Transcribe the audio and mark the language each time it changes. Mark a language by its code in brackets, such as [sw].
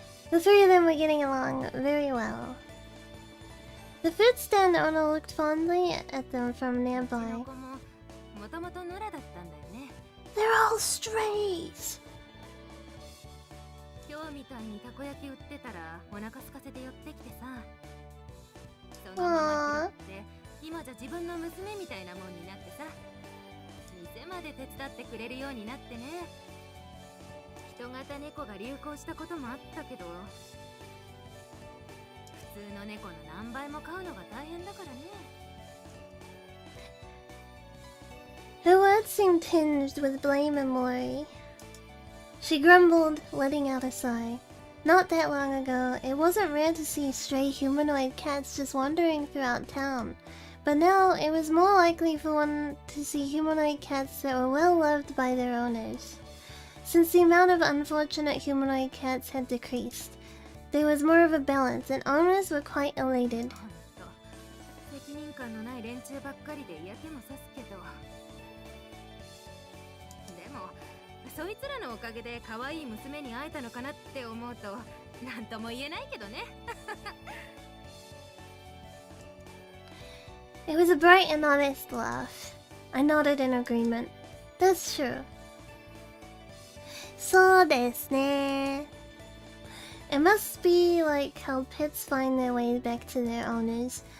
[en] The three of them were getting along very well. The food stand owner looked fondly at them from [ja] うち [en] nearby. [ja] の子ももともと野良だったんだよね。 [en] They're all strays! [ja] 今日みたいにたこ焼き売ってたらお腹空かせて寄ってきてさ。そのまま拾って今じゃ自分の娘みたいなもんになってさ。店まで手伝ってくれるようになってね。人型猫が流行したこともあったけど、普通の猫の何倍も飼うのが大変だからね。 [en] Her words seemed tinged with blame and worry. She grumbled, letting out a sigh. Not that long ago, it wasn't rare to see stray humanoid cats just wandering throughout town. But now, it was more likely for one to see humanoid cats that were well loved by their owners. Since the amount of unfortunate humanoid cats had decreased, there was more of a balance, and owners were quite elated. [ja] ほんと責任感のない連中ばっかりで嫌気もさすけど、でもそいつらのおかげで可愛い娘に会えたのかなって思うとなんとも言えないけどね。 [en] It was a bright and honest laugh. I nodded in agreement. That's true. [ja] そうですね. [en] It must be like how pets find their way back to their owners.